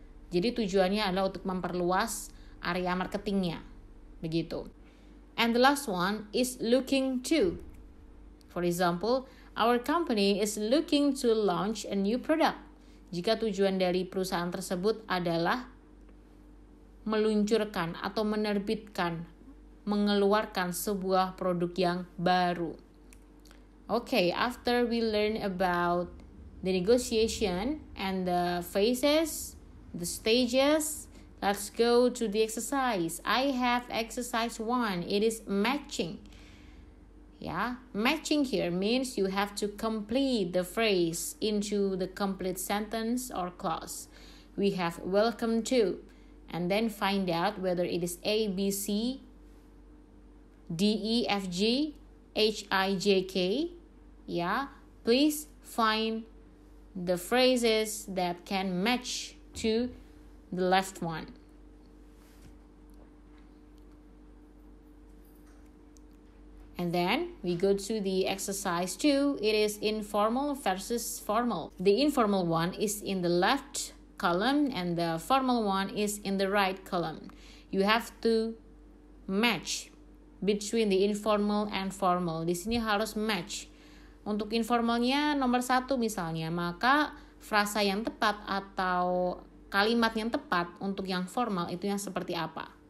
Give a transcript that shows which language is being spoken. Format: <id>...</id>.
<id>Jadi tujuannya adalah untuk memperluas area marketingnya. Begitu.</id> <en>And the last one is looking to. For example, our company is looking to launch a new product.</en> <id>Jika tujuan dari perusahaan tersebut adalah meluncurkan atau menerbitkan, mengeluarkan sebuah produk yang baru.</id> <en>Okay, after we learn about the negotiation and the phases, the stages, let's go to the exercise. I have exercise 1. It is matching. Yeah, matching here means you have to complete the phrase into the complete sentence or clause. We have welcome to, and then find out whether it is A, B, C, D, E, F, G, H, I, J, K, yeah, Please find the phrases that can match to the left one. And then we go to the exercise 2. It is informal versus formal. The informal one is in the left column and the formal one is in the right column. You have to match between the informal and formal.</en> <id>Di sini harus match. Untuk informalnya nomor 1 misalnya, maka frasa yang tepat atau kalimat yang tepat untuk yang formal itu yang seperti apa?</id>